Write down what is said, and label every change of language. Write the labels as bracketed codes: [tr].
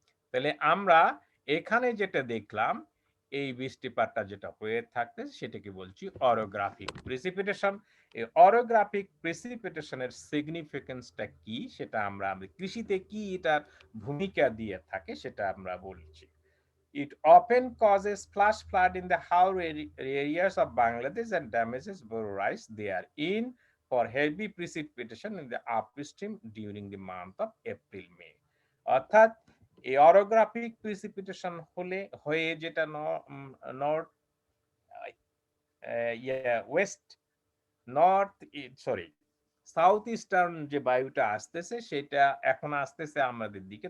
[bn] তাহলে আমরা এখানে যেটা দেখলাম, এই বৃষ্টিপাতটা যেটা হয়ে থাকতে সেটাকে বলছি অরোগ্রাফিক প্রিসিপিটেশন। এই অরোগ্রাফিক প্রিসিপিটেশনের সিগনিফিকেন্সটা কি সেটা আমরা কৃষিতে কি এটার ভূমিকা দিয়ে থাকে সেটা আমরা বলছি। [en] It often causes flash flood in the Haur areas of Bangladesh and damages borrow rice therein for heavy precipitation in the upstream during the month of April May. [bn] অর্থাৎ এই অরোগ্রাফিক প্রিসিপিটেশন হয়ে যেটা north West north sorry south eastern যে বায়ুটা আসতেছে সেটা এখন আসতেছে আমাদের দিকে।